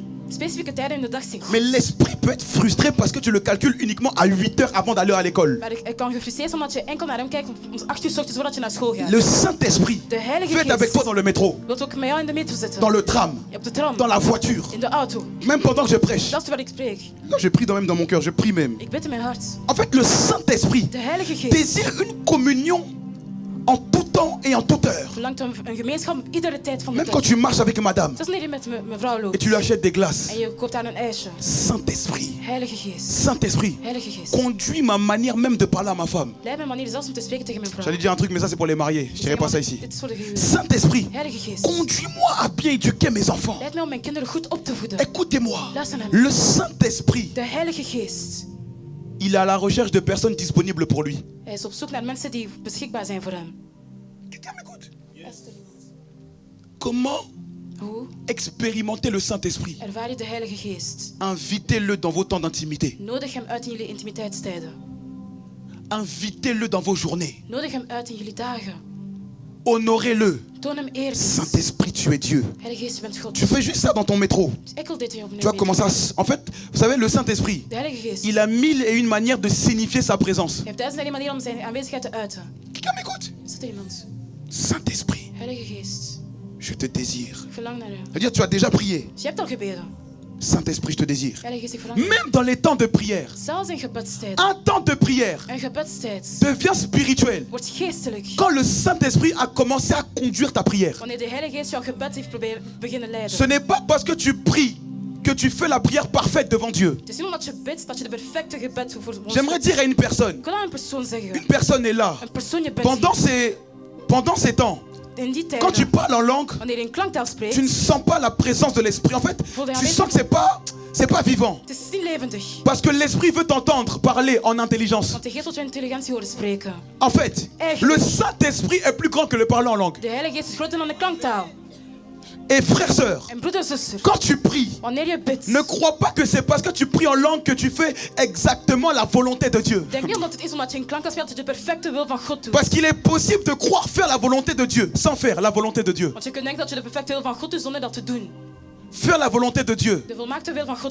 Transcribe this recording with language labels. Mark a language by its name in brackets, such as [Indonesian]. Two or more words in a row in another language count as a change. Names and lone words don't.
[Dutch] Specifieke tijden in de dag zijn goed. [French] Mais l'esprit peut être frustré parce que tu le calcules uniquement à 8 heures avant d'aller à l'école. [Dutch] Maar ik kan gefrustreerd zijn omdat je enkel naar hem kijkt om 8 uur 's ochtends voordat je naar school gaat. [French] Le Saint-Esprit [Dutch] De Heilige [French] fait avec toi [Dutch] Geest [French] dans le métro, [Dutch] wilt ook met jou in de metro zitten. [French] dans le tram, [Dutch] Op de tram. [French] dans la voiture, [Dutch] In de auto. [French] même pendant que je prêche. [Dutch] Dat is wat ik spreek. [French] Non, je prie même dans mon cœur, je prie même. [Dutch] Ik bid in mijn hart. [French] En fait, le Saint-Esprit [Dutch] De Heilige Geest [French] désire une communion en tout temps et en toute heure. [Dutch] verlangt om een gemeenschap op iedere tijd van de [French] Même [Dutch] dag. [French] quand tu marches avec madame [Dutch] Dat is wanneer je met mijn vrouw [French] et [Dutch] loopt. [French] tu lui achètes des glaces. [Dutch] En je koopt haar een ijsje. [French] Saint-Esprit, [Dutch] Heilige Geest. [French] Saint-Esprit, [Dutch] Heilige Geest. [French] conduis ma manière même de parler à ma femme. [Dutch] Leid mijn manier zelfs om te spreken tegen mijn vrouw. [French] J'allais dire un truc, mais ça c'est pour les mariés. Je dirais pas ça ici. [Dutch] Dit is voor de gehuwden. [French] Saint-Esprit, [Dutch] Heilige Geest. [French] conduis-moi à bien éduquer mes enfants. [Dutch] Leid mij om mijn kinderen goed op te voeden. [French] Écoutez-moi, [Dutch] Luister naar mij. [French] le Saint-Esprit, [Dutch] De Heilige Geest. [French] il est à la recherche de personnes disponibles pour lui. [Dutch] Hij is op zoek naar mensen die beschikbaar zijn voor hem. [French] Quelqu'un m'écoute? Comment [Dutch] Hoe [French] expérimenter le Saint-Esprit? [Dutch] ervaar je de Heilige Geest? [French] Invitez-le dans vos temps d'intimité. [Dutch] Nodig hem uit in jullie intimiteitstijden. [French] Invitez-le dans vos journées. [Dutch] Nodig hem uit in jullie dagen. [French] Honorez-le. [Dutch] Toon hem eerbied. [French] Saint-Esprit, tu es Dieu. [Dutch] Heilige Geest, je bent God. [French] Tu fais juste ça dans ton métro. [Dutch] Enkel dit hij op [French] Tu vois comment ça... En fait, vous savez, le Saint-Esprit, [Dutch] De Heilige Geest. [French] il a 1001 manières de signifier sa présence. [Dutch] Hij heeft duizenden manieren om zijn aanwezigheid te uiten. [French] Quelqu'un m'écoute? [Dutch] Is er iemand? [French] Saint-Esprit, [Dutch] Heilige Geest, [French] je te désire. [Dutch] ik verlang naar u. [French] C'est-à-dire, tu as déjà prié. [Dutch] Dus je hebt al gebeden. [French] Saint-Esprit, je te désire. [Dutch] Heilige Geest, ik verlang naar u. [French] Même dans les temps de prière, [Dutch] Zelfs in gebedstijd. [French] un temps de prière [Dutch] Een gebedstijd [French] devient spirituel [Dutch] wordt geestelijk. [French] quand le Saint-Esprit a commencé à conduire ta prière. [Dutch] Wanneer de Heilige Geest jouw gebed heeft beginnen leiden. [French] Ce n'est pas parce que tu pries que tu fais la prière parfaite devant Dieu. [Dutch] Het is niet omdat je bidt dat je de perfecte gebed voor ons [French] J'aimerais dire à une personne, [Dutch] Ik wil aan een persoon zeggen. [French] une personne est là, [Dutch] Een persoon je bidt. [French] pendant ces temps, [Dutch] In die [French] quand tu [Dutch] tijden, [French] parles en langue, [Dutch] wanneer je in klanktaal spreekt, [French] tu ne sens pas la présence de l'Esprit. En fait, tu sens que c'est pas vivant. [Dutch] het is niet levendig. [French] Parce que l'Esprit veut t'entendre parler en intelligence. [Dutch] Want de geest wil je intelligentie horen spreken. [French] En fait, le Saint-Esprit est plus grand que le parler en langue. [Dutch] De Heilige Geest is groter dan de klanktaal. [French] Et frères, sœurs, [Dutch] En broeder, zuster, [French] quand tu pries, [Dutch] wanneer je bidt, [French] ne crois pas que c'est parce que tu pries en langue que tu fais exactement la volonté de Dieu. [Dutch] denk niet omdat het is omdat je in klanken speelt dat je de perfecte wil van God doet. [French] Parce qu'il est possible de croire faire la volonté de Dieu sans faire la volonté de Dieu. [Dutch] Want je kunt denken dat je de perfecte wil van God doet zonder dat te doen. [French] Faire la volonté de Dieu, [Dutch] De volmaakte wil van God